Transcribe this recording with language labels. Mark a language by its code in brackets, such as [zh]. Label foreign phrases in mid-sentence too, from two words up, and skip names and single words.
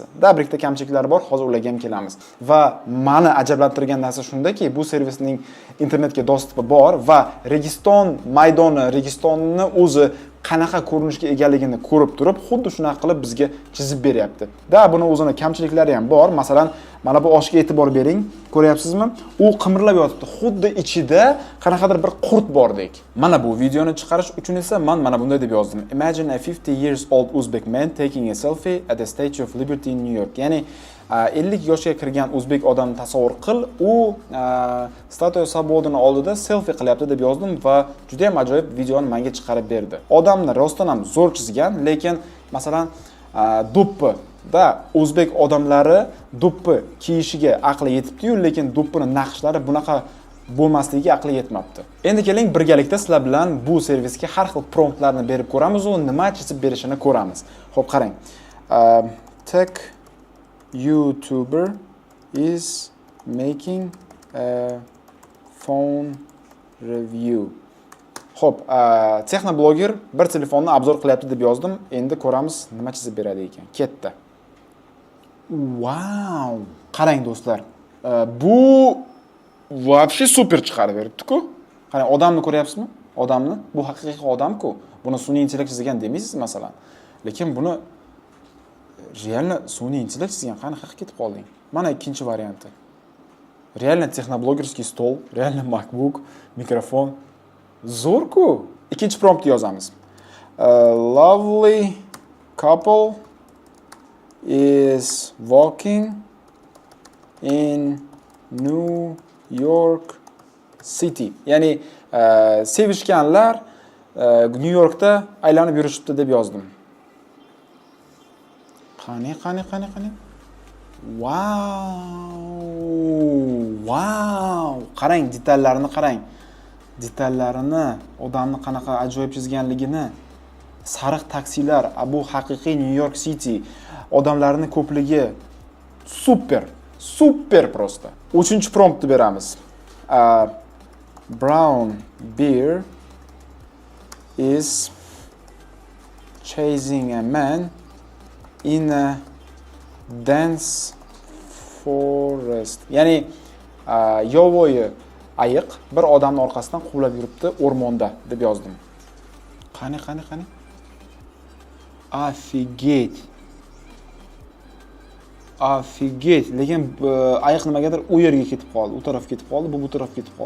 [uz] Da bir ikkita kamchiliklari bor, hozir ularga ham kelamiz. Va meni ajablantirgan narsa shundaki, bu servisning internetga dostupi bor va Registon maydoni, Registonni o'zi qanaqa ko'rinishga egaligini ko'rib turib, xuddi shunaqa qilib bizga chizib beryapti. Da buni o'zini kamchiliklari ham bor. Masalan, mana bu oshga e'tibor bering. Ko'ryapsizmi? U qimirlab yotibdi. Xuddi ichida qanaqadir bir qurt bordek. Mana bu videoni chiqarish uchun esa men mana bunday deb yozdim. [en] Imagine a 50 years old Uzbek man taking a selfie at the Statue of Liberty in New York. [uz] Ya'ni 50 yoshga kirgan o'zbek odamni tasavvur qil, u Statuya Svobodani oldida selfie qilyapti deb yozdim va juda ham ajoyib videoni menga chiqarib berdi. Odamni rostdan ham zo'r chizgan, lekin masalan do'ppi da o'zbek odamlari do'ppi kiyishiga aqli yetibdi-yu, lekin do'ppini naqshlari bunaqa bo'lmasligiga aqli yetmabdi. Endi keling birgalikda sizlar bilan bu servisga har xil promptlarni berib ko'ramiz va nima chizib berishini ko'ramiz. Xo'p, qarang. [en] Tech YouTuber is making a phone review. [uz] Xo'p, texnoblogger bir telefonni obzor qilyapti deb yozdim. Endi ko'ramiz nima chizib beradi ekan. Ketdi. Wow! Qarang do'stlar. Bu вообще super chiqarib beribdi-ku. Qarang, odamni ko'ryapsizmi? Odamni. Bu haqiqiy odam-ku. Buni sun'iy intellekt chizgan demaysiz masalan. Lekin buni realni sun'iy intellekt chizgan, qani haq ketib qolding. Mana ikkinchi varianti. [ru] Реально техноблогерский stol, реально MacBook, mikrofon. [uz] Zo'r-ku. Ikkinchi promptni yozamiz. [en] A lovely couple is walking in New York City. [uz] Ya'ni sevishganlar New Yorkda aylanib yurishibdi deb yozdim. Qani. Wow. Qarang, detallarini qarang. Detallarini, odamni qanaqa ajoyib chizganligini. Sariq taksilar, bu haqiqiy New York City. Odamlarning ko'pligi super prosta. 3-chi promptni beramiz. [en] Brown bear is chasing a man in a dense forest. [uz] Ya'ni yovvoyi ayiq bir odamning orqasidan quvlab yuribdi o'rmonda deb yozdim. Qani. Afigit. Lekin ayiq nimagadir u yerga ketib qoldi, u tarafga ketib qoldi, bu tarafga ketib qoldi.